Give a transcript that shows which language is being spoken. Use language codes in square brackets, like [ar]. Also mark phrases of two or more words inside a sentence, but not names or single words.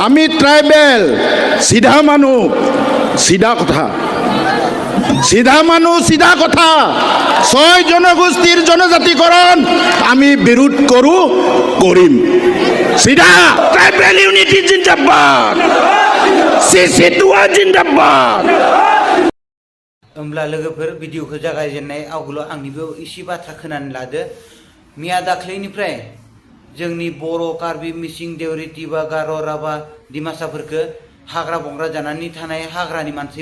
[bn] আমি ট্রাইবেল সিধা মানুষ সিধা কথা সিধা মানুষ সিধা কথা 6 জনগোষ্ঠীর জনজাতিকরণ আমি বিরোধ করিম সিধা [en] tribal unity [bn] জিন্দাবাদ সিসিটুয়া জিন্দাবাद [brx] होमब्ला लोगोफोर भिडिअखौ जागायजेननाय आवगोलाव आंनिबो इसे बाथ्रा खोनानो लादो मिया दाख्लैनिफ्राय जोंनि बर' कार्बि मिसिं देउरि तिवा गार' राभा दिमासाफोरखौ हाग्रा बंग्रा जानानै थानाय हाग्रानि मानसि